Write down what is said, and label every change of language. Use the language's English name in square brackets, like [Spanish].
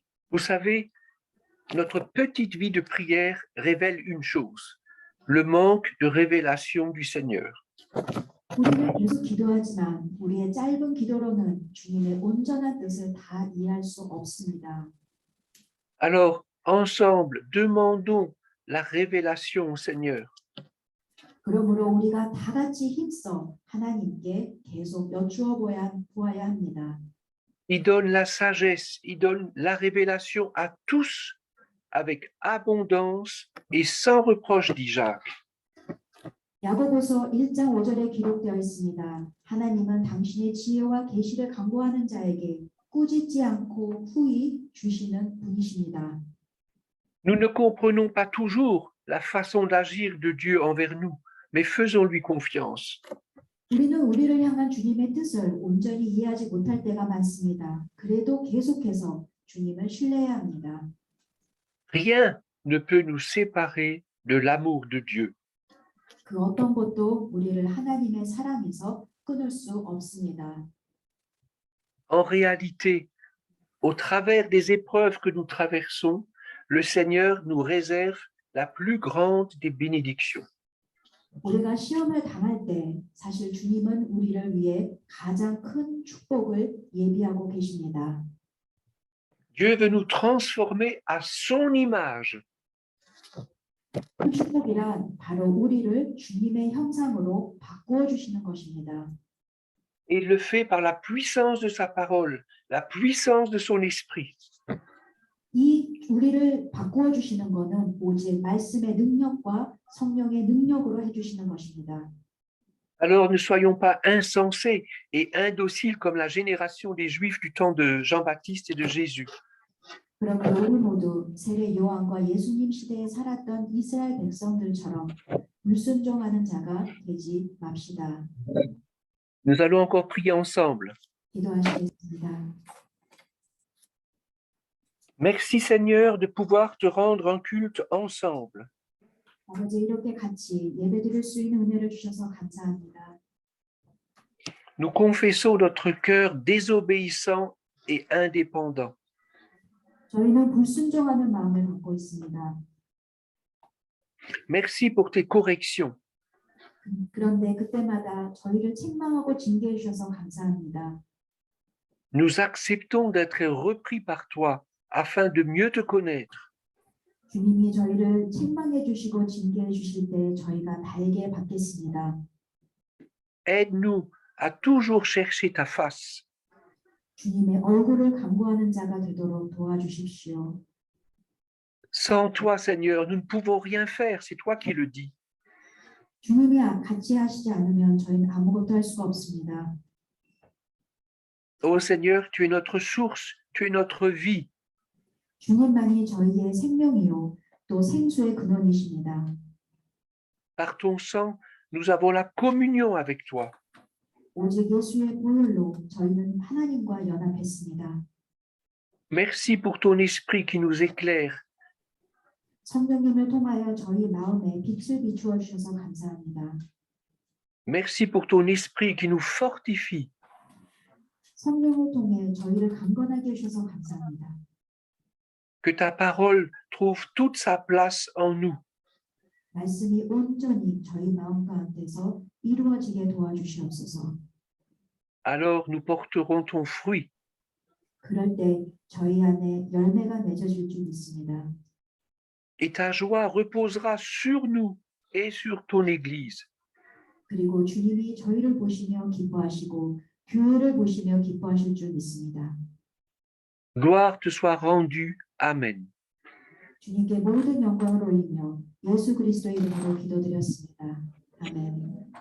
[French] Vous savez, notre petite vie de prière révèle une chose, le manque de révélation du Seigneur. [Korean] 우리는 계속 기도하지만 우리의 짧은 기도로는 주님의 온전한 뜻을 다 이해할 수 없습니다. [French] Alors, ensemble, demandons la révélation au Seigneur. [Korean] 그러므로 우리가 다 같이 힘써 하나님께 계속 여쭈어 보아야 합니다. [French] Il donne la sagesse, il donne la révélation à tous avec abondance et sans reproche, dit Jacques. [Korean] 야고보서 1장 5절에 기록되어 있습니다. 하나님은 당신의 지혜와 계시를 강구하는 자에게 꾸짖지 않고 후히 주시는 분이십니다. [French] Nous ne comprenons pas toujours la façon d'agir de Dieu envers nous, mais faisons-lui confiance. [Korean] 우리는 우리를 향한 주님의 뜻을 온전히 이해하지 못할 때가 많습니다. 그래도 계속해서 주님을 신뢰해야 합니다. [French] Rien ne peut nous séparer de l'amour de Dieu. [Korean] 그 어떤 것도 우리를 하나님의 사랑에서 끊을 수 없습니다. [French] En réalité, au travers des épreuves que nous traversons, le Seigneur nous réserve la plus grande des bénédictions. [Korean] 우리가 시험을 당할 때 사실 주님은 우리를 위해 가장 큰 축복을 예비하고 계십니다. [French] Dieu veut nous transformer à son image. [Korean] 그 축복이란 바로 우리를 주님의 형상으로 바꾸어 주시는 것입니다. [French] Et il le fait par la puissance de sa parole, la puissance de son esprit. [Korean] 이 우리를 바꾸어 주시는 것은 오직 말씀의 능력과 성령의 능력으로 해주시는 것입니다. [French] Alors ne soyons pas insensés et indociles comme la génération des Juifs du temps de Jean-Baptiste et de Jésus. [Korean] 그러므로 우리 모두 세례 요한과 예수님 시대에 살았던 이스라엘 백성들처럼 불순종하는 자가 되지 맙시다. [French] Nous allons encore prier ensemble. [Korean] 기도하시겠습니다. [French] Merci Seigneur de pouvoir te rendre un culte ensemble. [Korean] 아버지 이렇게 같이 예배드릴 수 있는 은혜를 주셔서 감사합니다. [French] Nous confessons notre cœur désobéissant et indépendant. [Korean] 저희는 불순종하는 마음을 갖고 있습니다. [French] Merci pour tes corrections. [Korean] 그런데 그때마다 저희를 책망하고 징계해 주셔서 감사합니다. [French] Nous acceptons d'être repris par toi afin de mieux te connaître. [Korean] 주님이 저희를 책망해 주시고 징계해 주실 때 저희가 달게 받겠습니다. [French] Aide-nous à toujours chercher ta face. [Korean] 주님의 얼굴을 간구하는 자가 되도록 도와주십시오. [French] Sans toi, Seigneur, nous ne pouvons rien faire. C'est toi qui le dis. [Korean] 주님이 같이 하시지 않으면 저희는 아무것도 할 수가 없습니다. [French] Ô Seigneur, tu es notre source, tu es notre vie. [Korean] 주님만이 저희의 생명이요 또 생수의 근원이십니다. [French] Par ton sang, nous avons la communion avec toi. [Korean] 오직 예수의 보혈로 저희는 하나님과 연합했습니다. [French] Merci pour ton esprit qui nous éclaire. [Korean] 성령님을 통하여 저희 마음에 빛을 비추어 주셔서 감사합니다. [French] Merci pour ton esprit qui nous fortifie. [Korean] 성령을 통해 저희를 강건하게 해주셔서 감사합니다. [French] Que ta parole trouve toute sa place en nous. [Korean] 말씀이 온전히 저희 마음 가운데서 이루어지게 도와주시옵소서. [French] Alors nous porterons ton fruit. [Korean] 그럴 때 저희 안에 열매가 맺어질 줄 믿습니다. [French] Et ta joie reposera sur nous et sur ton Église. [Korean] 그리고 주님이 저희를 보시며 기뻐하시고 교회를 보시며 기뻐하실 줄 믿습니다. [French] Gloire te soit rendue. Amen. [Korean] 주님께 모든 영광을 올리며 예수 그리스도의 이름으로 기도드렸습니다. 아멘.